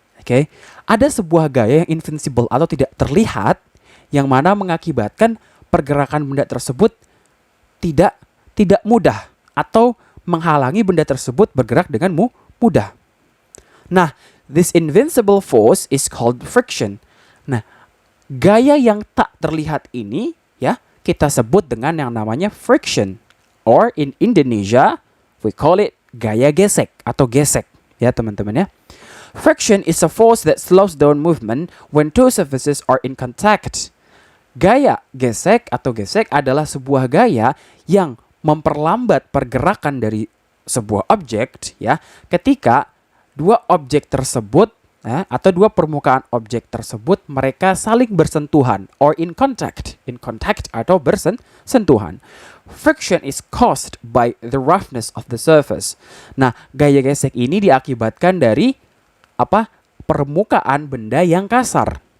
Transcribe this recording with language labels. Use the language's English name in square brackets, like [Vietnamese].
[Indonesian] Okay, ada sebuah gaya yang invincible atau tidak terlihat yang mana mengakibatkan pergerakan benda tersebut tidak mudah atau menghalangi benda tersebut bergerak dengan mudah. [English] Nah, this invincible force is called friction. [Indonesian] Nah, gaya yang tak terlihat ini ya kita sebut dengan yang namanya friction, [English] or in Indonesia we call it [Indonesian] gaya gesek atau gesek ya teman-teman ya. [English] Friction is a force that slows down movement when two surfaces are in contact. [Indonesian] Gaya gesek atau gesek adalah sebuah gaya yang memperlambat pergerakan dari sebuah objek ya ketika dua objek tersebut atau dua permukaan objek tersebut mereka saling bersentuhan [English] or in contact [Indonesian] atau bersentuhan. [English] Friction is caused by the roughness of the surface. [Indonesian] Nah, gaya gesek ini diakibatkan dari permukaan benda yang kasar.